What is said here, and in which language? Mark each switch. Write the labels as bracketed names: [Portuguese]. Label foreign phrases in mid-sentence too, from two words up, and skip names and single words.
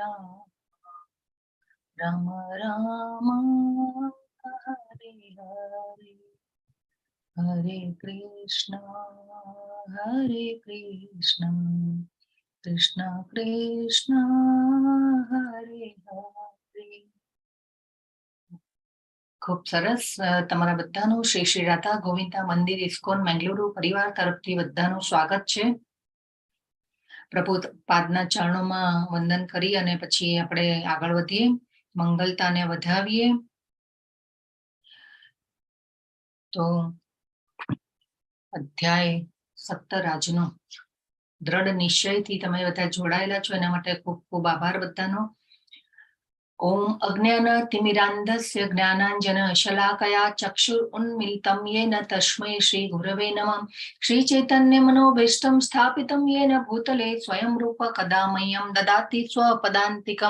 [Sanskrit] राम राम हरे हरे हरे कृष्ण कृष्ण कृष्ण हरे हरे। [Gujarati] ખૂબ સરસ તમારા બધાનું શ્રી શ્રી રાધા ગોવિંદા મંદિર ઇસ્કોન મંગલુરુ પરિવાર તરફથી બધાનું સ્વાગત છે। પ્રભુપાદના ચરણો વંદન કરી અને પછી આપણે આગળ વધીએ, મંગલતાને વધાવીએ। તો અધ્યાય 17 આજનો દૃઢ નિશ્ચય થી તમે બધા જોડાયેલા છો એના માટે ખૂબ ખૂબ આભાર બધાનો। [Sanskrit] ओम अज्ञानतिमिरान्धस्य ज्ञानाञ्जन शलाकया चक्षुरुन्मीलितं येन तस्मै श्री गुरवे नमः। श्रीचैतन्य मनोभीष्टं स्थापितं येन भूतले स्वयं रूप कदा मह्यं ददाति स्वपदान्तिकं।